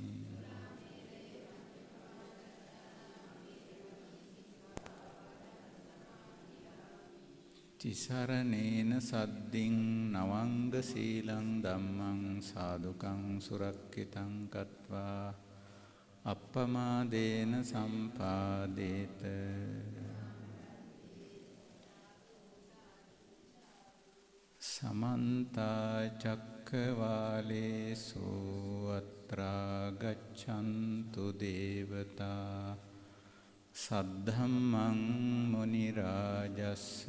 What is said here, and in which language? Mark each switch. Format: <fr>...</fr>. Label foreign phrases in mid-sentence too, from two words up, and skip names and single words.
<pi>තිසරණේන සද්දින් නවංග සීලං ධම්මං සාදුකං සුරක්ඛිතං කତ୍වා අප්පමාදේන සම්පාදේත සමන්තා චක්ඛවාලේසු අත්‍රා ගච්ඡන්තු දේවතා සද්ධම්මං මුනි රාජස්ස</pi>